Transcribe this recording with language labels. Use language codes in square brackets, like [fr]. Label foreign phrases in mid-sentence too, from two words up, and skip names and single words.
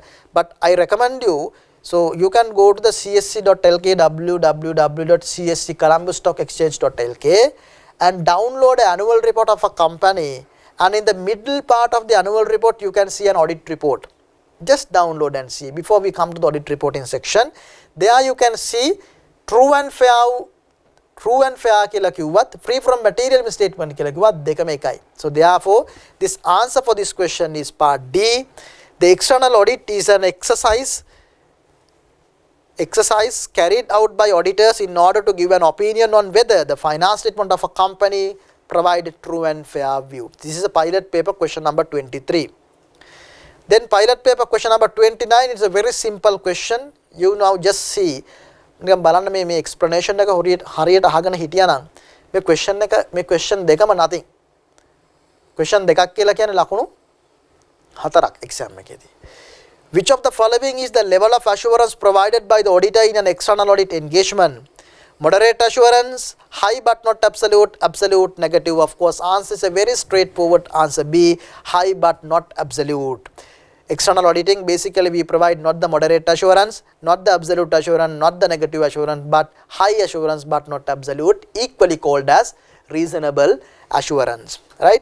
[en] But I recommend you, so you can go to the csc.lk, www.csccolumbusstockexchange.lk, and download an annual report of a company, and in the middle part of the annual report you can see an audit report. Just download and see. Before we come to the audit reporting section, there you can see true and fair [si] කියලා කිව්වත් [en] free from material misstatement [si] කියලා කිව්වත් දෙකම එකයි. [en] So therefore this answer for this question is part D. The external audit is an exercise carried out by auditors in order to give an opinion on whether the finance statement of a company provide true and fair view. This is a pilot paper question number 23. Then pilot paper question number 29 is a very simple question. You now just see. [si] නිකන් බලන්න මේ explanation එක හරියට අහගෙන හිටියා නම් මේ question දෙකම nothing. question දෙකක් කියලා කියන්නේ ලකුණු 4ක් exam එකේදී. [en] Which of the following is the level of assurance provided by the auditor in an external audit engagement? Moderate assurance, high but not absolute, absolute, negative. Of course, answer is a very straightforward answer B, high but not absolute. External auditing, basically we provide not the moderate assurance, not the absolute assurance, not the negative assurance, but high assurance but not absolute, equally called as reasonable assurance, right?